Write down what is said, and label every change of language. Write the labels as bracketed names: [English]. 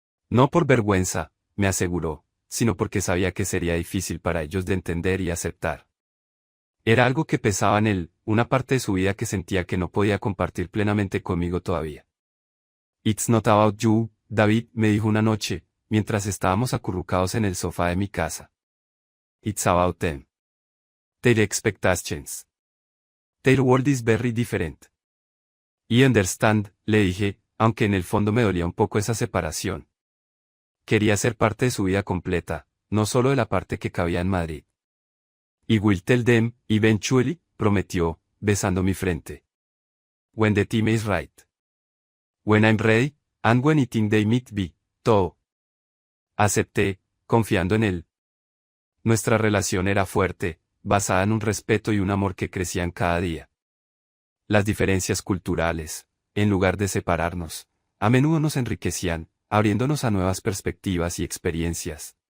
[Spanish] No por vergüenza, me aseguró, sino porque sabía que sería difícil para ellos de entender y aceptar. Era algo que pesaba en él, una parte de su vida que sentía que no podía compartir plenamente conmigo todavía. [English] «It's not about you», [Spanish] David me dijo una noche, mientras estábamos acurrucados en el sofá de mi casa. [English] «It's about them. Their expectations. Their world is very different. I understand», [Spanish] le dije, aunque en el fondo me dolía un poco esa separación. Quería ser parte de su vida completa, no solo de la parte que cabía en Madrid. [English] «I will tell them, eventually», [Spanish] prometió, besando mi frente. [English] «When the time is right. When I'm ready, and when I think they might be, too». [Spanish] Acepté, confiando en él. Nuestra relación era fuerte, basada en un respeto y un amor que crecían cada día. Las diferencias culturales, en lugar de separarnos, a menudo nos enriquecían, abriéndonos a nuevas perspectivas y experiencias.